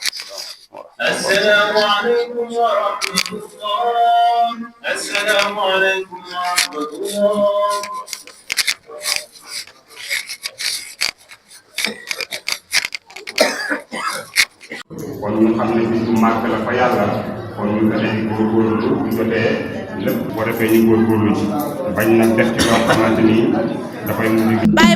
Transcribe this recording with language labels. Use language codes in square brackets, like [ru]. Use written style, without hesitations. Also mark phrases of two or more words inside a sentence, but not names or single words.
[ar] السلام عليكم ورحمة الله. السلام عليكم ورحمة الله. [wo] kon ñu xam ne bis bu màgg la fa yàlla kon ñu fexe di góorgóorlu bu jotee lépp boo defee ñu góorgóorlu ci bañ nag def ci loo xamante ni dafay mujj